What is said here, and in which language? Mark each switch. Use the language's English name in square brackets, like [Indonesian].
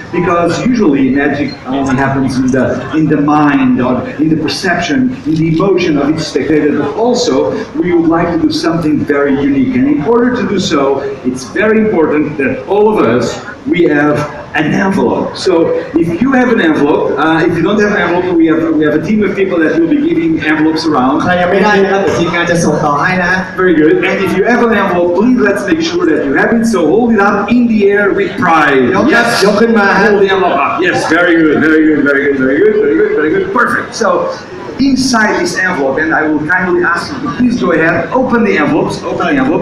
[English] Because usually magic only happens in the mind or in the perception, in the emotion of each spectator, but also we would like to do something very unique. And in order to do so, it's very important that all of us, we have an envelope. So if you have an envelope, if you don't have an envelope, we have a team of people that will be giving envelopes around. [Thai] ใครยังไม่ได้นะครับเดี๋ยวทีมงานจะส่งต่อให้นะ [English] Very good. And if you have an envelope, please let's make sure that you have it. So hold it up in the air with pride. [Thai] ยกขึ้นมาฮะ [English] Hold the envelope up. Yes, very good, very good, very good, very good, very good, very good. Perfect. So inside this envelope, and I will kindly ask you to please go ahead, open the envelopes, open the envelope.